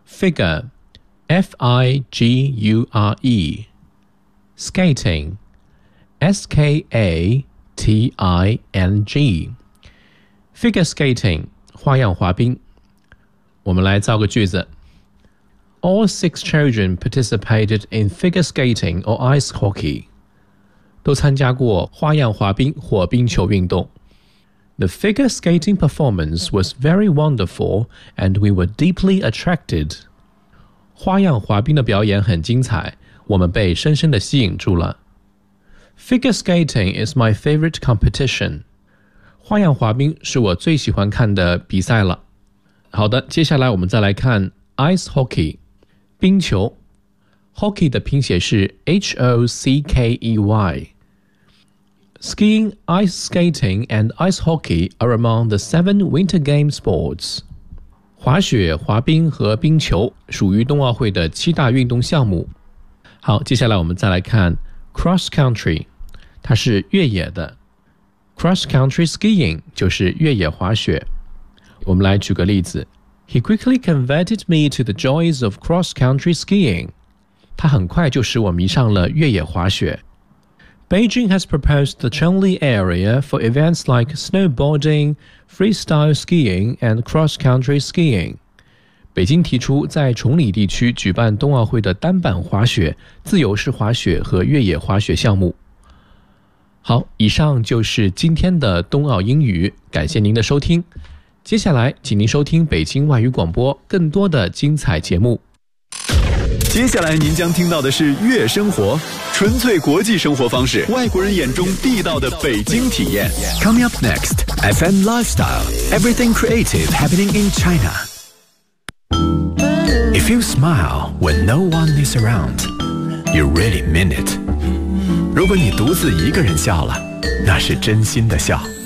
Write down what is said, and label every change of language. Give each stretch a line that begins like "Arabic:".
English: Figure F-I-G-U-R-E Skating S-K-A-T-I-N-G Figure Skating 花样滑冰。
Chinese: 我们来造个句子。
English: All six children participated in figure skating or ice hockey.
Chinese: 都参加过花样滑冰或冰球运动。
English: The figure skating performance was very wonderful and we were deeply attracted.
Chinese: 花样滑冰的表演很精彩，我们被深深地吸引住了。
English: Figure skating is my favorite competition.
Chinese: 花样滑冰是我最喜欢看的比赛了。好的，接下来我们再来看Ice hockey, 冰球。 Hockey 的拼写是 H-O-C-K-E-Y.
English: Skiing, ice skating, and ice hockey are among the seven winter game sports.
Chinese: 滑雪、滑冰和冰球属于冬奥会的七大运动项目。好，接下来我们再来看 cross country, 它是越野的。 Cross country skiing 就是越野滑雪。我们来举个例子。
English: He quickly converted me to the joys of cross-country skiing.
Chinese: 他很快就使我迷上了越野滑雪。
English: Beijing has proposed the Chengli area for events like snowboarding, freestyle skiing, and cross-country skiing.
Chinese: 北京提出在崇礼地区举办冬奥会的单板滑雪、自由式滑雪和越野滑雪项目。好，以上就是今天的冬奥英语，感谢您的收听。接下来请您收听北京外语广播更多的精彩节目。接下来您将听到的是月生活，纯粹国际生活方式，外国人眼中地道的北京体验。
English: Coming up next FM Lifestyle Everything Creative Happening in China. If you smile when no one is around, you really mean it.
Chinese: 如果你独自一个人笑了，那是真心的笑。